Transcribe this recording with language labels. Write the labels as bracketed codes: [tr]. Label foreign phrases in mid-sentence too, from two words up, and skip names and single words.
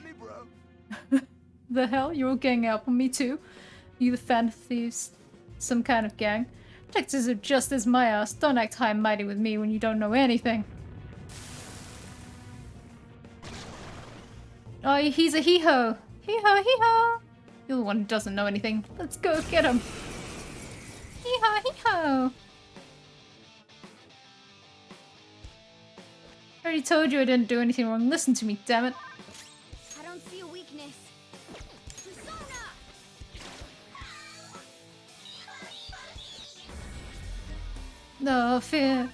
[en] The hell? You're all ganging up on me too? You the fan thieves? Some kind of gang? Protectors are just as my ass. Don't act high and mighty with me when you don't know anything. Oh, he's a hee-ho! Hee-ho, hee-ho! You're the one who doesn't know anything. Let's go get him! Hee-ho, hee-ho! I already told you I didn't do anything wrong. Listen to me, damn it. I don't see a weakness. Persona! No fear.